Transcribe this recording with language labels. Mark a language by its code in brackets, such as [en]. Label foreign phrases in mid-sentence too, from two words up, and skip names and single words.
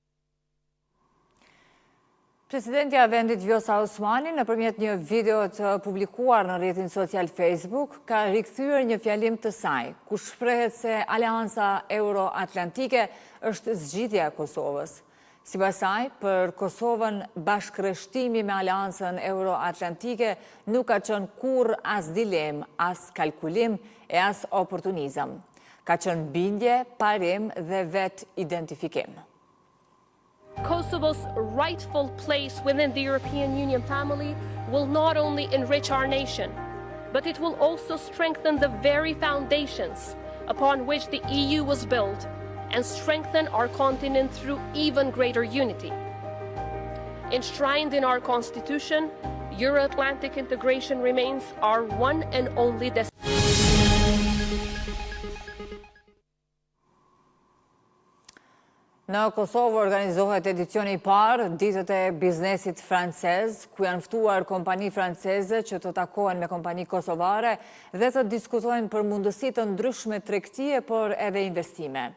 [sq] Presidentja e vendit Vjosa Osmani, nëpërmjet një video të publikuar në rrjetin social Facebook, ka rikthyer një fjalim të saj, ku shprehet se Aleanca Euro-Atlantike është zgjidhja e Kosovës. Sipas saj, për Kosovën, bashkërreshtimi me Aleancën Euro-Atlantike nuk ka qenë kurrë as dilem, as kalkulim e as oportunizëm. Ka qenë bindje, parim dhe vet identifikim. [en] Kosovo's rightful place within the European Union family will not only enrich our nation, but it will also strengthen the very foundations upon which the EU was built and strengthen our continent through even greater unity. Enshrined in our Constitution, Euro-Atlantic integration remains our one and only destination. [sq] Në Kosovë organizohet edicioni i parë ditët e biznesit francez, ku janë ftuar kompani franceze që të takohen me kompani kosovare dhe të diskutojnë për mundësi të ndryshme tregtie, por edhe investime.